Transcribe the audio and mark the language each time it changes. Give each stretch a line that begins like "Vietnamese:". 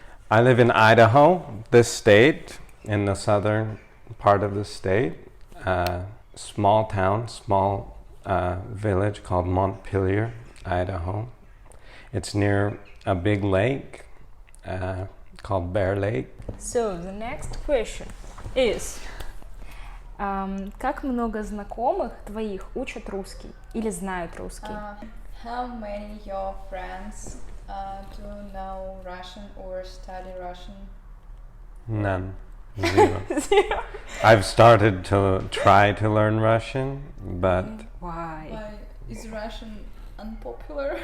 English: I live in Idaho, this state, in the southern part of the state. Small town, small village called Montpelier, Idaho. It's near a big lake called Bear Lake. So the next question is,
Russian: как много знакомых твоих учат русский или знают русский?
English: How many your friends do know Russian or study Russian? None. Zero. I've started to try to learn Russian, but Why? Why is Russian unpopular?